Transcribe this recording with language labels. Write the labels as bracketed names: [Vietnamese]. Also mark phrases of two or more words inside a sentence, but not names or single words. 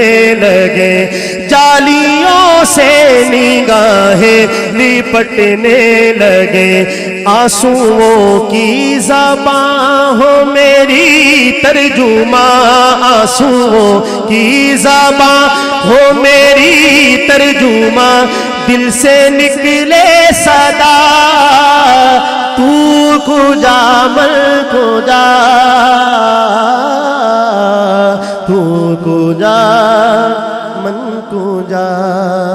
[Urdu] لگے، جالیوں سے نگاہیں لپٹنے لگے، آنسوؤں کی زباں ہو میری ترجمہ، آنسوؤں کی زباں ہو میری ترجمہ، دل سے نکلے صدا [Persian] تو کجا من کجا، تو کجا من کجا۔